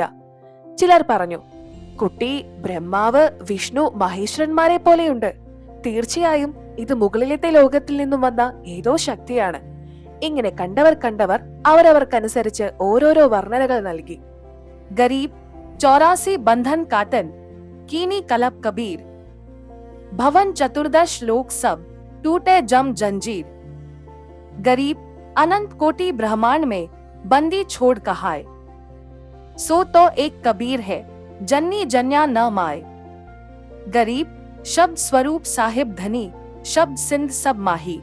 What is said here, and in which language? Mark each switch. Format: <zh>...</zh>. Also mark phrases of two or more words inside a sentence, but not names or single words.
<ml>ചിലർ പറഞ്ഞു, കുട്ടി ബ്രഹ്മാവ്, വിഷ്ണു, മഹേശ്വരന്മാരെ പോലെയുണ്ട്. തീർച്ചയായും ഇത് മുകളിലത്തെ ലോകത്തിൽ നിന്നും വന്ന ഏതോ ശക്തിയാണ്. ഇങ്ങനെ കണ്ടവർ അവരവർക്കനുസരിച്ച് ഓരോരോ വർണ്ണനകൾ നൽകി.</ml> <hi>ഗരീബ് 84 बंधन काटन कीनी कलब कबीर भवन 14 लोक सब टूटे जम जंजीर गरीब अनंत कोटि ब्रह्मांड में बंदी छोड़ कहाय सो तो एक कबीर है जन्नी जन्या न माए गरीब शब्द स्वरूप साहिब धनी, शब्द सिंध सब माही।</hi>